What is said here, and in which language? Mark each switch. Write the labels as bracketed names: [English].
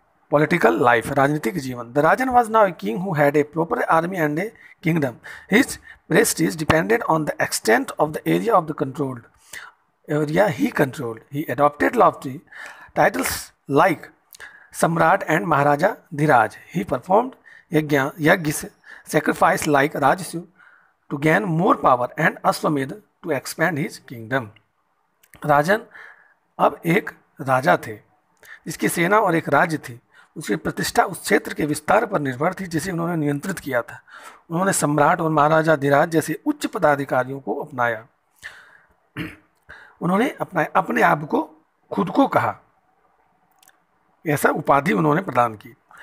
[English] political life, [Hindi] राजनीतिक जीवन। [English] The Rajan was now a king who had a proper army and a kingdom. His prestige depended on the extent of the area of the controlled area he controlled. He adopted lofty titles like Samrat and Maharaja Dhiraj. He performed yajnas, sacrifice like Rajsu to gain more power and Ashwamedh to expand his kingdom. [Hindi] राजन अब एक राजा थे जिसकी सेना और एक राज्य थी। उसकी प्रतिष्ठा उस क्षेत्र के विस्तार पर निर्भर थी जिसे उन्होंने नियंत्रित किया था। उन्होंने सम्राट और महाराजा धीराज जैसे उच्च पदाधिकारियों को अपनाया। उन्होंने अपने आप को खुद को कहा, ऐसा उपाधि उन्होंने प्रदान की।